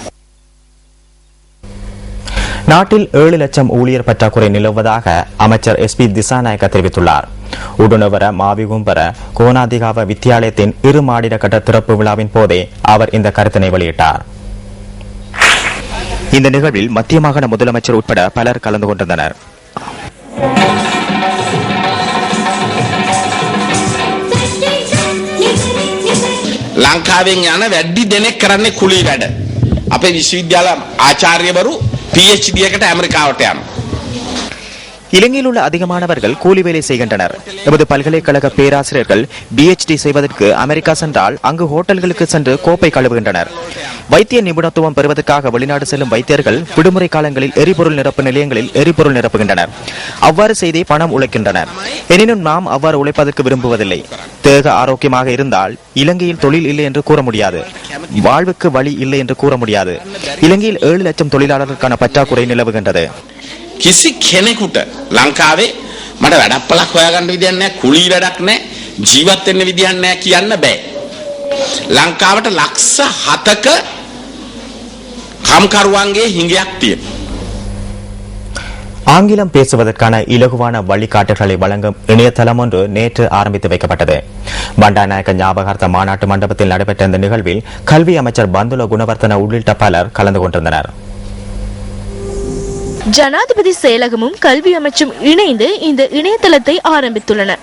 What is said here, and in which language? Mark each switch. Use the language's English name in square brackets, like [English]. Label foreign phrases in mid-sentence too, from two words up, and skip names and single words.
[Tamil] நாட்டில் 7 லட்சம் ஊழியர் பற்றாக்குறை நிலவுவதாக அமைச்சர் SP திசாநாயக்க தெரிவித்துள்ளார். உடுனவர மாவிகும்பர கோனாதிகாவ வித்தியாலயத்தின் 2 மாடிட கட்ட திறப்பு விழாவின் போதே அவர் இந்த கருத்தினை வெளியிட்டார். இந்த நிகழ்வில் மத்திய மாகாண முதலமைச்சர் உட்பட பலர் கலந்து கொண்டிருந்தனர். [Sinhala] ලංකාවෙන් යන වැඩි දෙනෙක් කරන්නේ කුලී වැඩ. අපේ විශ්වවිද්‍යාල ආචාර්යවරු PhD එකට ඇමරිකාවට යනවා. [Tamil] இலங்கையில் உள்ள அதிகமானவர்கள் கூலி வேலை செய்கின்றனர். எமது பல்கலைக்கழக பேராசிரியர்கள் PhD செய்வதற்கு அமெரிக்கா சென்றால் அங்கு ஹோட்டல்களுக்கு சென்று கோப்பை கழுவுகின்றனர். வைத்திய நிபுணத்துவம் பெறுவதற்காக வெளிநாடு செல்லும் வைத்தியர்கள் விடுமுறை காலங்களில் எரிபொருள் நிரப்பு நிலையங்களில் எரிபொருள் நிரப்புகின்றனர். அவ்வாறு செய்தே பணம் உழைக்கின்றனர். எனினும் நாம் அவ்வாறு உழைப்பதற்கு விரும்புவதில்லை. தேக ஆரோக்கியமாக இருந்தால் இலங்கையில் தொழில் இல்லை என்று கூற முடியாது, வாழ்வுக்கு வழி இல்லை என்று கூற முடியாது. இலங்கையில் 7 லட்சம் தொழிலாளர்களுக்கான பற்றாக்குறை நிலவுகின்றது. [Sinhala] කිසි කෙනෙකුට ලංකාවේ මට වැඩක් පළක් හොයාගන්න විදියක් නැහැ, කුලී වැඩක් නැහැ, ජීවත් වෙන්න විදියක් නැහැ කියන්න බෑ. ලංකාවට ලක්ෂ 7ක කම්කරුවන්ගේ හිඟයක් තියෙනවා. [Tamil] ஆங்கிலம் பேசுவதற்கான இலகுவான வழிகாட்டுகளை வழங்கும் இணையதளம் ஒன்று நேற்று ஆரம்பித்து வைக்கப்பட்டது. பண்டாநாயக்க ஞாபகார்த்த மாநாட்டு மண்டபத்தில் நடைபெற்ற இந்த நிகழ்வில் கல்வி அமைச்சர் பந்துல குணவர்த்தன உள்ளிட்ட பலர் கலந்து கொண்டிருந்தனர். ஜனாதிபதி செயலகமும் கல்வி அமைச்சும் இணைந்து இந்த இணையதளத்தை ஆரம்பித்துள்ளனர்.